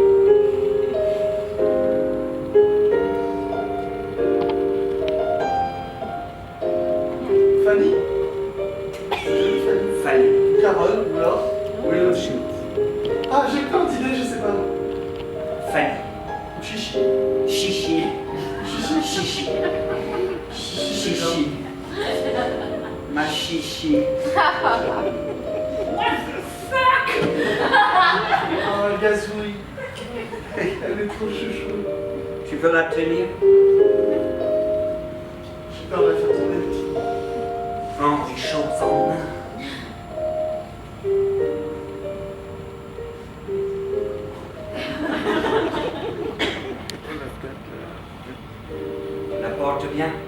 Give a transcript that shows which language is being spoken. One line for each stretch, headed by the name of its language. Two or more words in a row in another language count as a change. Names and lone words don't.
French: Fanny? Fanny. Carole? Ou alors? Oui, le Ah, j'ai plein d'idées, je sais pas. Fanny. Chichi. Chichi. Chichi. Chichi. Chichi. Chichi. Ma chichi. Oh, gazouille. Elle est trop chouchou. Tu veux la tenir? J'ai peur de la faire tomber. Prends les choses en main. La porte bien.